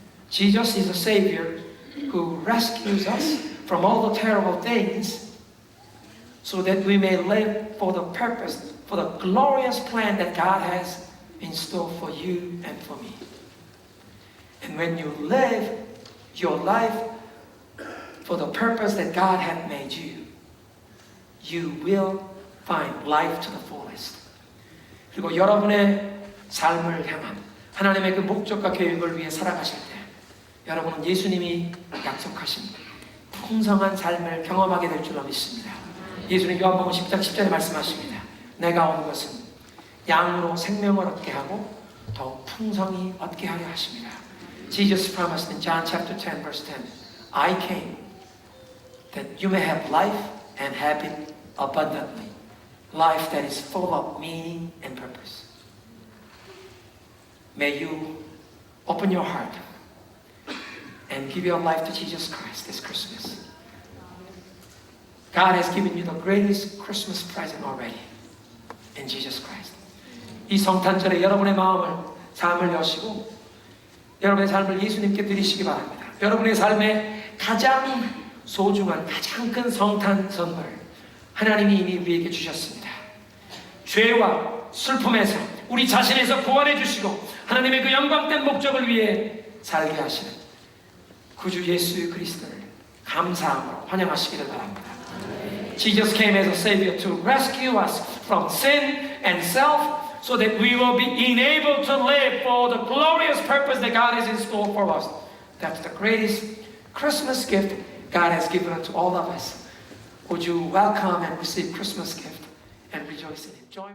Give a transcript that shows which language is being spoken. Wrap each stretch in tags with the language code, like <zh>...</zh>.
<en>Jesus is a Savior who rescues us from all the terrible things so that we may live for the purpose, for the glorious plan that God has in store for you and for me. And when you live your life for the purpose that God had made you, you will find life to the fullest.</en> <ko>그리고 여러분의 삶을 향한 하나님의 그 목적과 계획을 위해 살아가실 때 여러분은 예수님이 약속하신 풍성한 삶을 경험하게 될 줄로 믿습니다. 예수님 요한복음 10장 10절에 말씀하십니다. 내가 온 것은 양으로 생명을 얻게 하고 더욱 풍성히 얻게 하려 하십니다.</ko> <en>Jesus promised in John chapter 10 verse 10, I came that you may have life and have it abundantly. Life that is full of meaning and purpose. May you open your heart and give your life to Jesus Christ this Christmas. God has given you the greatest Christmas present already in Jesus Christ.</en> <ko>이 성탄절에 여러분의 마음을, 삶을 여시고 여러분의 삶을 예수님께 드리시기 바랍니다. 여러분의 삶에 가장 소중한, 가장 큰 성탄 선물 하나님이 이미 우리에게 주셨습니다. 죄와 슬픔에서 우리 자신에서 구원해 주시고 하나님의 그 영광된 목적을 위해 살게 하시는 구주 예수 그리스도를 감사함으로 환영하시기를 바랍니다.</ko> <en>Jesus came as a Savior to rescue us from sin and self so that we will be enabled to live for the glorious purpose that God has in store for us. That's the greatest Christmas gift God has given unto all of us. Would you welcome and receive Christmas gift and rejoice in it? Join</en>